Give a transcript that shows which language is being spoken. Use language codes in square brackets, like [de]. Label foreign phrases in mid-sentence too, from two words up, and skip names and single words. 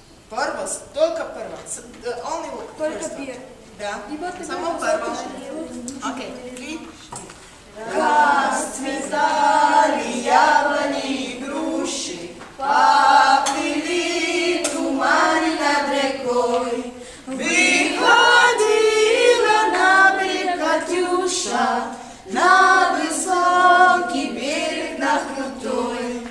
[sl] Prvo, только prvo. [en] Only [ru] Только [en] first one. [ru] первый. Да. И вот тогда [sl] Само prvo. Окей. 3. [ru] Расцветали яблони и груши, поплыли туманы над рекой. Выходила на берег Катюша, на высокий берег, на крутой.